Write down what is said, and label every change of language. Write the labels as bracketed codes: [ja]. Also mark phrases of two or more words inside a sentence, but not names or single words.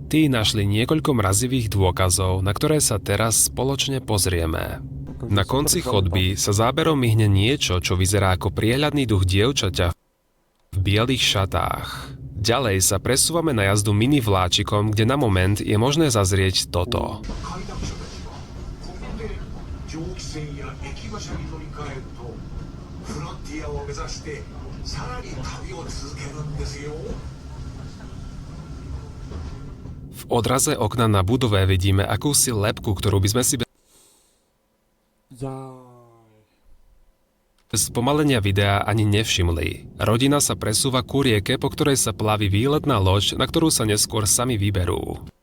[sk] Tí našli niekoľko mrazivých dôkazov, na ktoré sa teraz spoločne pozrieme. Akože Na super konci kvalitá. chodby sa záberom myhne niečo, čo vyzerá ako priehľadný duch dievčaťa v bielých šatách. Ďalej sa presúvame na jazdu mini vláčikom, kde na moment je možné zazrieť toto. [ja] 快諾者たちはここで蒸気船や駅馬車に乗り換えるとフロンティアを目指してさらに旅を続けるんですよ。 [sk] V odraze okna na budove vidíme akúsi lebku, ktorú by sme si bez spomalenia videa ani nevšimli. Rodina sa presúva ku rieke, po ktorej sa plaví výletná loď, na ktorú sa neskôr sami vyberú.